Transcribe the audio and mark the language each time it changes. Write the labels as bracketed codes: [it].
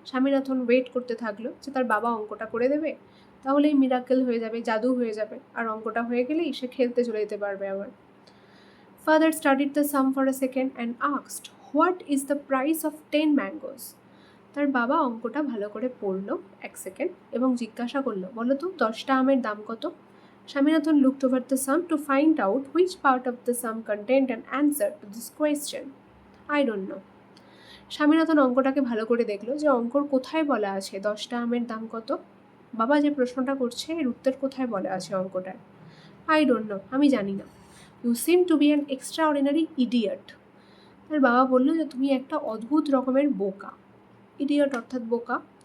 [bn] Swaminathan wait করতে থাকলো যে তার বাবা অঙ্কটা করে দেবে, তাহলেই মিরাকেল হয়ে যাবে, জাদু হয়ে যাবে, আর অঙ্কটা হয়ে গেলেই সে খেলতে চলে যেতে পারবে আবার। [en] Father studied the sum for a second and asked, what is the price of 10 mangoes? [bn] তার বাবা অঙ্কটা ভালো করে পড়লো 1 সেকেন্ড এবং জিজ্ঞাসা করলো, বলো তো 10টা আমের দাম কত? [en] Swaminathan looked over the sum to find out which part of the sum contained an answer to this question. I don't know. [bn] Swaminathan অঙ্কটাকে ভালো করে দেখলো যে অঙ্কর কোথায় বলা আছে 10টা আমের দাম কত। বাবা যে প্রশ্নটা করছে এর উত্তর কোথায় বলা আছে অঙ্কটার? [en] I don't know, [bn] আমি জানি না। [en] You seem to be an extraordinary idiot. [bn] তার বাবা বললো যে তুমি একটা অদ্ভুত রকমের বোকা। ইডিয়ট অর্থাৎ বোকা।